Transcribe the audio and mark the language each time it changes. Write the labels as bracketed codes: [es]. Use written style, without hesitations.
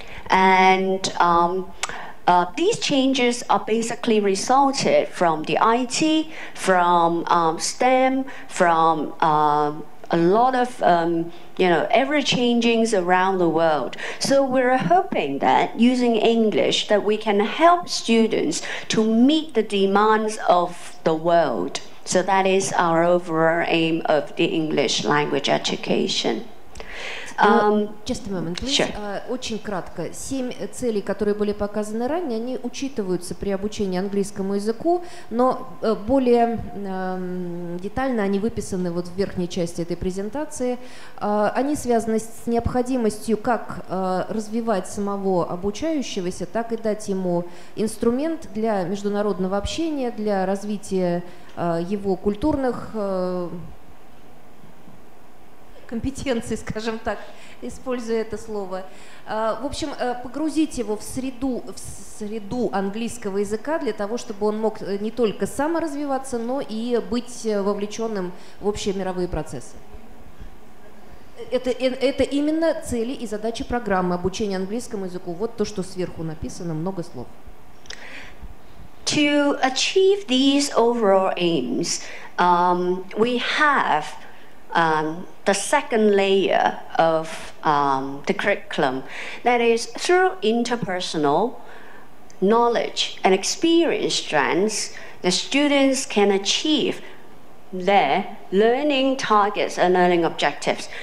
[en] And these changes are basically resulted from the IT, from STEM, from a lot of ever changings around the world. So we're hoping that using English that we can help students to meet the demands of the world. So that is our overall aim of the English language education. Just a moment, please. Sure. [ru] Очень кратко. 7 целей, которые были показаны ранее, они учитываются при обучении английскому языку, но более детально они выписаны вот в верхней части этой презентации. Они связаны с необходимостью как развивать самого обучающегося, так и дать ему инструмент для международного общения, для развития его культурных компетенций, скажем так, используя это слово. В общем, погрузить его в среду английского языка для того, чтобы он мог не только саморазвиваться, но и быть вовлеченным в общие мировые процессы. Это именно цели и задачи программы обучения английскому языку. Вот то, что сверху написано, много слов. [en] To achieve these overall aims, we have the second layer of the curriculum. That is, through interpersonal knowledge and experience strengths, the students can achieve their learning targets and learning objectives.